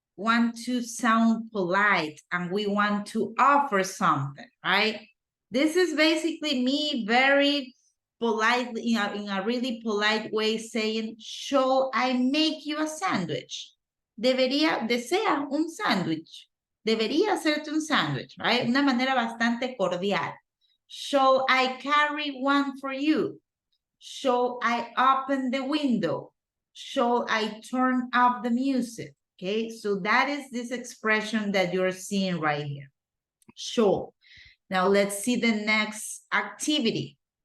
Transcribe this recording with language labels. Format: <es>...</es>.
<en>want to sound polite and we want to offer something, right? This is basically me very politely, in a really polite way saying, shall I make you a sandwich?</en> <es>Desea un sándwich. Debería hacerte un sándwich, right? Una manera bastante cordial.</es> <en>Shall I carry one for you? Shall I open the window? Shall I turn off the music? Okay, so that is this expression that you're seeing right here. Shall. Now let's see the next activity.</en>